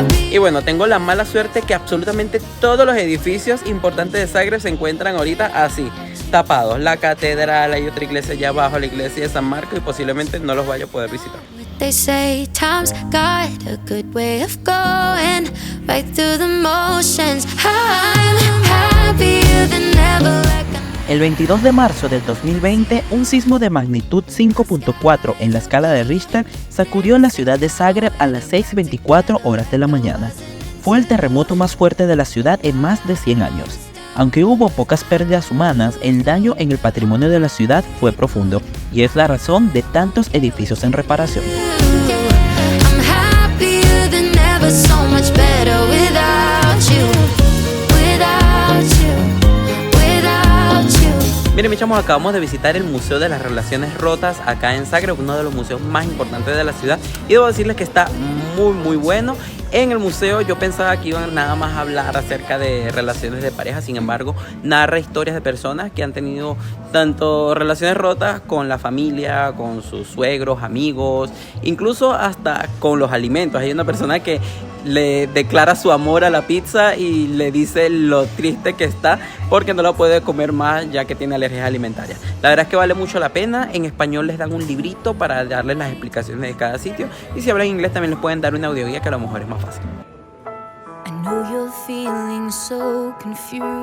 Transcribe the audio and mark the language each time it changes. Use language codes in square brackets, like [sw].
[es] Y Y bueno, tengo la mala suerte que absolutamente todos los edificios importantes de Zagreb se encuentran ahorita así, tapados. La catedral, hay otra iglesia allá abajo, la iglesia de San Marcos, y posiblemente no los vaya a poder visitar. [en] They say time's got a good way of going right through the motions. I'm happier than ever. [es] El 22 de marzo del 2020, un sismo de magnitud 5.4 en la escala de Richter sacudió la ciudad de Zagreb a las 6:24 horas de la mañana. Fue el terremoto más fuerte de la ciudad en más de 100 años. Aunque hubo pocas pérdidas humanas, el daño en el patrimonio de la ciudad fue profundo, y es la razón de tantos edificios en reparación. [en] I'm happier than ever, so much better without you, without you, without you. [es] Miren, mis chamos, acabamos de visitar el Museo de las Relaciones Rotas acá en Zagreb, uno de los museos más importantes de la ciudad, y debo decirles que está muy bueno. En el museo yo pensaba que iban nada más a hablar acerca de relaciones de pareja, sin embargo narra historias de personas que han tenido tanto relaciones rotas con la familia, con sus suegros, amigos, incluso hasta con los alimentos. Hay una persona que le declara su amor a la pizza y le dice lo triste que está porque no la puede comer más ya que tiene alergias alimentarias. La verdad es que vale mucho la pena. En español les dan un librito para darles las explicaciones de cada sitio, y si hablan inglés también les pueden dar una audioguía que a lo mejor es más fácil. [en] I know you're feeling so confused.